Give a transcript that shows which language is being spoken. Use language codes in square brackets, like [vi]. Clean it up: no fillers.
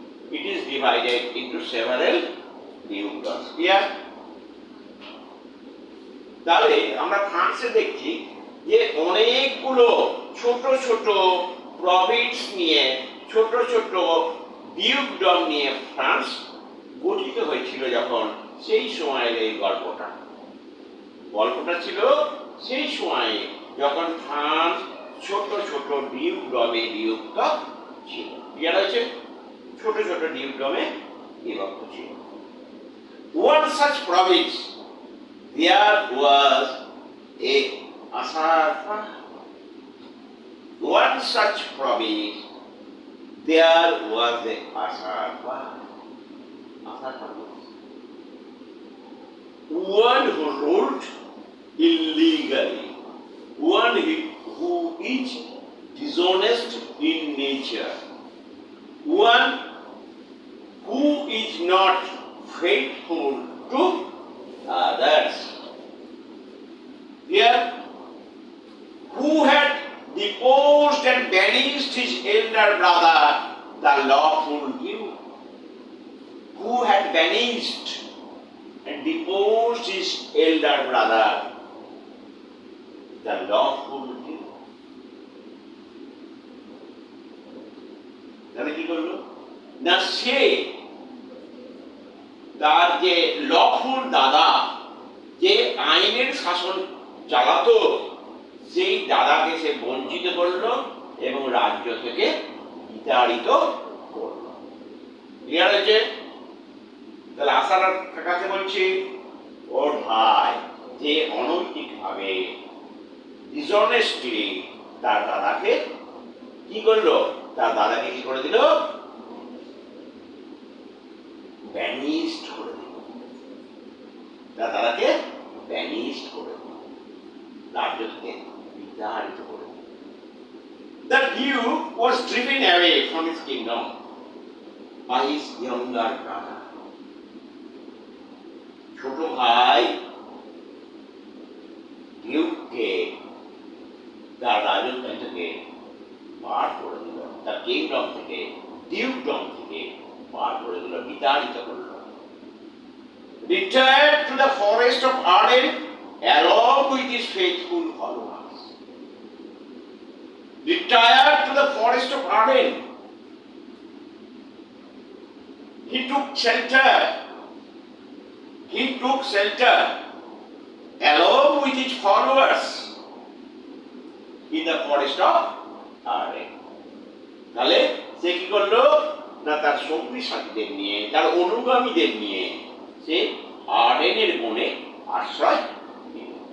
[en] It is divided into several dukedoms. Clear? [bn] তাহলে আমরা ফ্রান্সে দেখছি যে অনেকগুলো ছোট ছোট প্রভিন্স নিয়ে ছোট ছোট ডিউকডম নিয়ে ফ্রান্স গঠিত হয়েছিল যখন, সেই সময়ের এই গল্পটা ছিল সেই সময়ে যখন ফ্রান্স ছোট ছোট ডিউকডমে বিভক্ত ছিল। ক্লিয়ার হয়েছে? ছোট ছোট ডিউকডমে বিভক্ত ছিল। [en] One such province there was a Asarpa. One such province there was a Asarpa. Asarpa was one who ruled illegally, one who is dishonest in nature, one who is not faithful to others. Here, who had deposed and banished his elder brother, the lawful duke, who had banished and deposed his elder brother, the lawful duke. [bn] তাহলে কি করলো না, সে তার যে lawful দাদা যে আইনের শাসন চালাতো, সেই দাদাকে সে বঞ্চিত করলো এবং রাজ্য থেকে বিতাড়িত করলো। ক্লিয়ার হয়েছে? তাহলে আসার কাছে বলছি, ওর ভাই যে অনৈতিকভাবে ডিসঅনেস্টলি তার দাদাকে কি করলো, তার দাদাকে কি করে দিল, ব্যানিশড করে দিল, তার দাদাকে ব্যানিশড করে দিল, রাজ্য থেকে বিতাড়িত করে দিল। [en] The duke was driven away from his kingdom by his younger brother. [bn] ছোট ভাই ডিউককে তার রাজত্ব থেকে বার করে দিল, তার কিংডম থেকে, ডিউকডম থেকে বার করে দিল, বিতাড়িত করল। [en] Retired to the forest of Arden along with his faithful followers. Retired to the forest of Arden. He took shelter. He took shelter along with his followers in the forest of Arden. [bn] তাহলে সে কি করলো না, তার সঙ্গী সাথীদের নিয়ে, তার অনুগামীদের নিয়ে সে আর্ডেনের বনে আশ্রয় নিল।